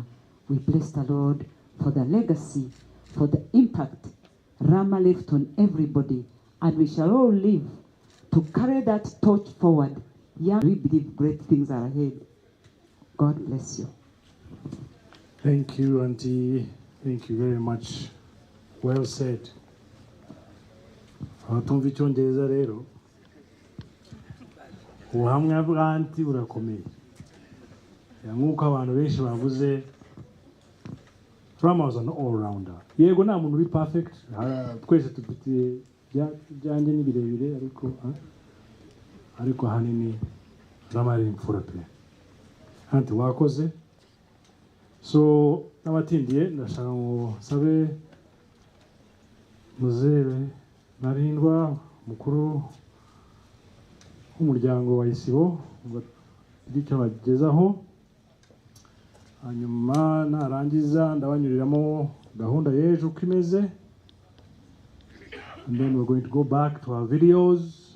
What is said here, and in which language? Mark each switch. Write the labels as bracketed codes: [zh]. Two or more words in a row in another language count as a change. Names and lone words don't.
[en] We bless the Lord for the legacy, for the impact Rama left on everybody, and we shall all live to carry that torch forward. Yeah, we believe great things are ahead. God bless you. Thank you, Auntie. Thank you very much. Well said. [rw] Abatumva icyongereza rero ubuhamya bwa Auntie burakomeye. Nk'uko abantu benshi bavuze, [en] Rama was an all-rounder. [rw] Yego nta muntu uri perfect. Twese dufite byanjye ni birebire ariko ahanini Rama ari imfura pe. Auntie wakoze. So n'abatindiye ndashaka ngo sabe Muzere Narindwa mukuru w'umuryango wa ISIBO ngo icyo bagezaho, hanyuma narangiza ndabanyuriramo gahunda y'ejo uko imeze, [en] and then we're going to go back to our videos.